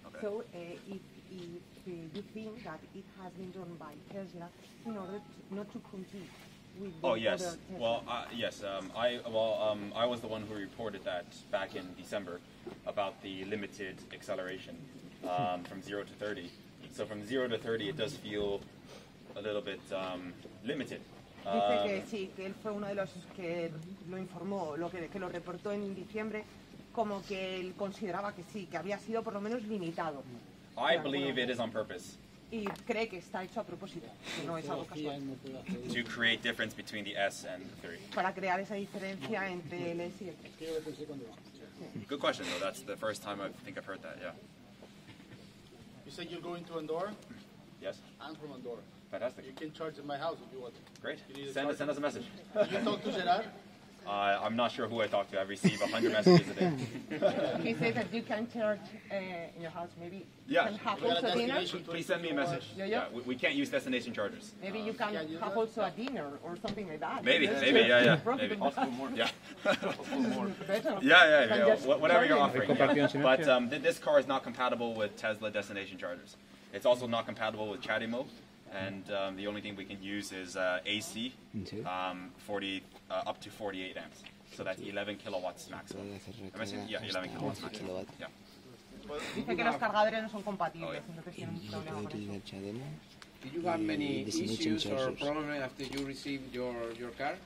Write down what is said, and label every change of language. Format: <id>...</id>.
<en>So if you think that it has been done by Tesla in order not to compete with the other Tesla. Well, yes. I was the one who reported that back in December about the limited acceleration from 0 to 30. So from 0 to 30, it does feel a little bit limited.</en> <es>Dice que sí, que él fue uno de los que lo informó, que lo reportó en diciembre, como que él consideraba que sí, que había sido por lo menos limitado.</es> <en>I believe it is on purpose.</en> <es>Y cree que está hecho a propósito, que no es algo casual.</es> <en>To create difference between the S and the 30.</en> <es>Para crear esa diferencia entre el S y el 3.</es> <en>Good question, though. That's the first time I think I've heard that. Yeah. You said you're going to Andorra? Yes. I'm from Andorra. Fantastic. You can charge at my house if you want. Great. Send us a message. Did you talk to Gerard? I'm not sure who I talk to. I receive 100 messages a day. He says that you can charge in your house. Maybe you Yeah. can have also dinner. Please send me a message. Yeah, we can't use destination chargers. Maybe you can have also a dinner or something like that. Maybe, Yes. yeah, maybe. Yeah. Yeah. Whatever you're offering. Yeah. But this car is not compatible with Tesla destination chargers. It's also not compatible with Chatimo. And the only thing we can use is AC, 40 up to 48 amps. So that's 11 kilowatts maximum. Am I saying? Yeah, 11 kilowatts maximum. Yeah.</en> <es>Dice que los cargadores no son compatibles, entonces tiene un problema con eso.</es> <en>Do you have many issues or problems after you receive your car?</en>